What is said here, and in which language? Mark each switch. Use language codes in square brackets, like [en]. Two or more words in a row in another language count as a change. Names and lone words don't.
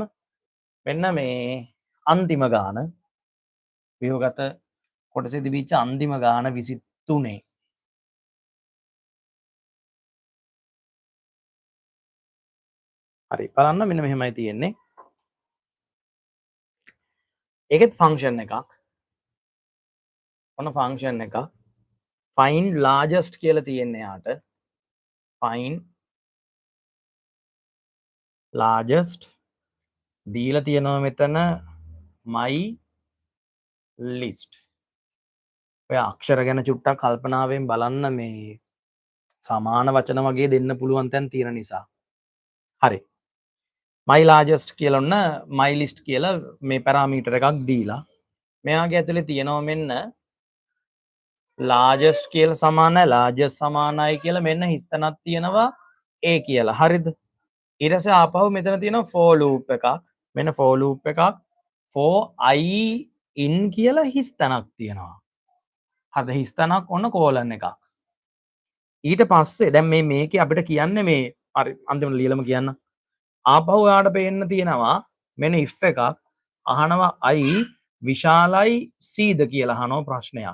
[si] මෙන්න මේ අන්තිම ගාන ව්‍යුහගත කොටසේ තිබිච්ච අන්තිම ගාන 23. හරි. බලන්න මෙන්න මෙහෙමයි තියෙන්නේ. ඒකෙත් ෆන්ක්ෂන් එකක්. ඔන්න ෆන්ක්ෂන් එකක්. [en] find largest [si] කියලා තියෙන්නේ යාට. [en] find largest [si] දීලා තියෙනවා මෙතන [en] my list. [si] ඔය අක්ෂර ගැන චුට්ටක් කල්පනාවෙන් බලන්න මේ සමාන වචන වගේ දෙන්න පුළුවන් තැන් තියෙන නිසා. හරි. [en] my largest [si] කියලා ඔන්න [en] my list [si] කියලා මේ පැරාමීටර් එකක් දීලා මෙයාගේ ඇතුලේ තියෙනවා මෙන්න largest කියලා සමානයි largest සමානයි කියලා මෙන්න හිස්තනක් තියෙනවා a කියලා. හරිද? ඊට පස්සේ ආපහු මෙතන තියෙනවා [en] for loop [si] එකක්. මෙන්න [en] for loop [si] එකක් [en] for I in [si] කියලා හිස්තනක් තියෙනවා. හරිද? හිස්තනක් ඔන්න කෝලන් එකක්. ඊට පස්සේ දැන් මේකේ අපිට කියන්නේ මේ හරි අන්තිමට ලියලම කියන්න. ආපහු ඔයාලට පේන්න තියෙනවා මෙන්න if එකක් අහනවා I විශාලයි Cද කියලා අහනවා ප්‍රශ්නයක්.